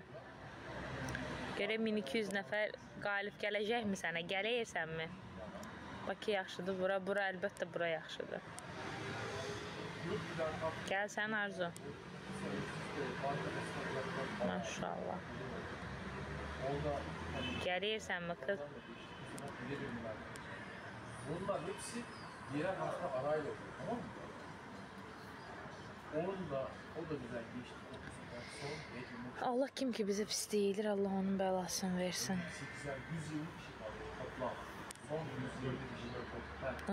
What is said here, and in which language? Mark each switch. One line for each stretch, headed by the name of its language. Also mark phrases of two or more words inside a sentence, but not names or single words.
Azerbaijani: Görəm 1200 nəfər qalib gələcəkmi sənə? Gələyəsənmi? Bax ki yaxşıdır bura. Bura əlbəttə bura yaxşıdır. Gəlsən Arzu. Maşallah. Gələyəsənmi qız?
Turkish: Bunlar hepsi diğer hafta arayla oluyor, tamam mı? Onun da, o da güzel geçti. Allah kim ki bize pis değildir, Allah onun belasını versin. 120 kişi kaldı toplam. Son 120 kişi.